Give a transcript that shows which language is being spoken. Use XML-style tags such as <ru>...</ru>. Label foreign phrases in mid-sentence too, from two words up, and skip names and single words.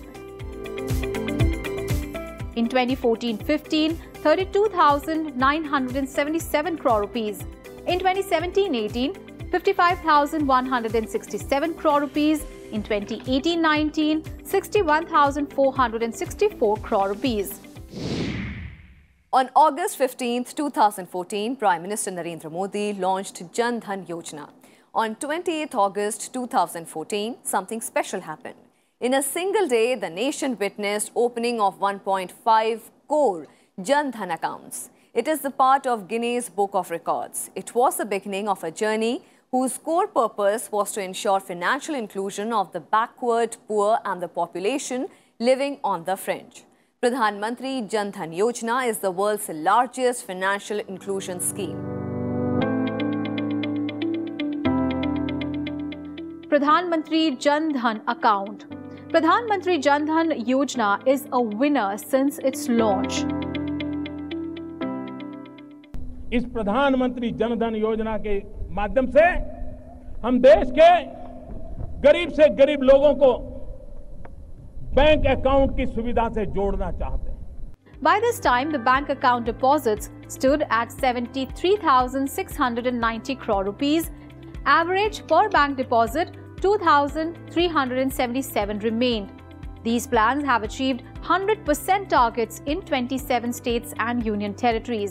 <en>In 2014-15, 32,977 crore rupees. In 2017-18, 55,167 crore rupees. In 2018-19, 61,464 crore rupees. On August 15, 2014, Prime Minister Narendra Modi launched Jan Dhan Yojana. On 28 August 2014, something special happened. In a single day, the nation witnessed opening of 1.5 crore Jan Dhan accounts. It is the part of Guinness Book of Records. It was the beginning of a journey whose core purpose was to ensure financial inclusion of the backward, poor and the population living on the fringe. Pradhan Mantri Jan Dhan Yojana is the world's largest financial inclusion scheme. Pradhan Mantri Jan Dhan account. Pradhan Mantri Jan Dhan Yojana is a winner since its launch.</en> <hi>इस प्रधानमंत्री जन धन योजना के माध्यम से हम देश के गरीब से गरीब लोगों को</hi> <en>bank account</en> <hi>की सुविधा से जोड़ना चाहते हैं।</hi> <en>By this time, the bank account deposits stood at 73,690 crore rupees. Average per bank deposit 2,377 remained. These plans have achieved 100% targets in 27 states and union territories.</en>